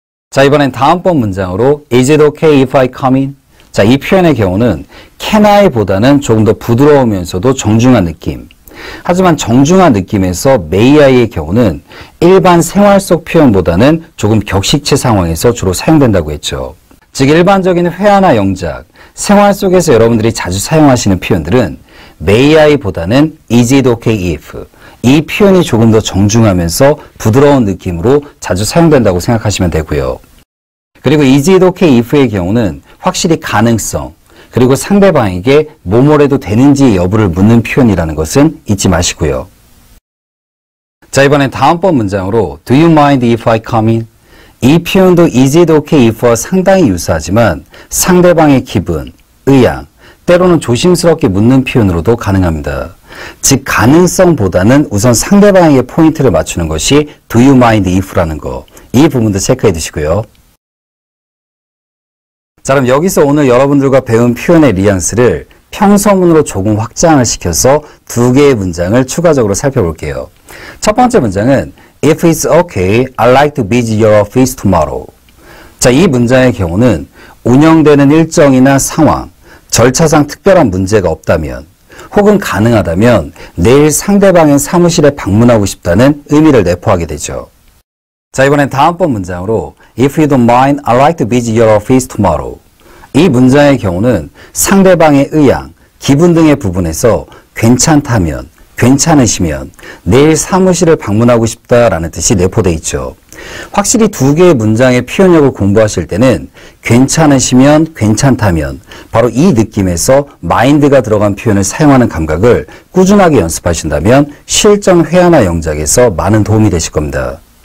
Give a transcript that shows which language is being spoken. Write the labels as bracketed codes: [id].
[ko] 자, 이번엔 다음번 문장으로 [en] Is it okay if I come in? [ko] 자, 이 표현의 경우는 can I보다는 조금 더 부드러우면서도 정중한 느낌 하지만 정중한 느낌에서 may I의 경우는 일반 생활 속 표현보다는 조금 격식체 상황에서 주로 사용된다고 했죠. 즉 일반적인 회화나 영작, 생활 속에서 여러분들이 자주 사용하시는 표현들은 may I보다는 is it okay if 이 표현이 조금 더 정중하면서 부드러운 느낌으로 자주 사용된다고 생각하시면 되고요. 그리고 is it okay if의 경우는 확실히 가능성, 그리고 상대방에게 뭐뭐래도 되는지 여부를 묻는 표현이라는 것은 잊지 마시고요. 자, 이번엔 다음번 문장으로 [en] Do you mind if I come in? [ko] 이 표현도 is it okay if와 상당히 유사하지만 상대방의 기분, 의향, 때로는 조심스럽게 묻는 표현으로도 가능합니다. 즉 가능성보다는 우선 상대방에게 포인트를 맞추는 것이 Do you mind if라는 거, 이 부분도 체크해 두시고요. 자, 그럼 여기서 오늘 여러분들과 배운 표현의 뉘앙스를 평서문으로 조금 확장을 시켜서 두 개의 문장을 추가적으로 살펴볼게요. 첫 번째 문장은 [en] If it's okay, I'd like to visit your office tomorrow. [ko] 자, 이 문장의 경우는 운영되는 일정이나 상황, 절차상 특별한 문제가 없다면 혹은 가능하다면 내일 상대방의 사무실에 방문하고 싶다는 의미를 내포하게 되죠. 자, 이번엔 다음번 문장으로 [en] If you don't mind, I'd like to visit your office tomorrow. [ko] 이 문장의 경우는 상대방의 의향, 기분 등의 부분에서 괜찮다면, 괜찮으시면 내일 사무실을 방문하고 싶다라는 뜻이 내포되어 있죠. 확실히 두 개의 문장의 표현력을 공부하실 때는 괜찮으시면, 괜찮다면 바로 이 느낌에서 mind가 들어간 표현을 사용하는 감각을 꾸준하게 연습하신다면 실전 회화나 영작에서 많은 도움이 되실 겁니다.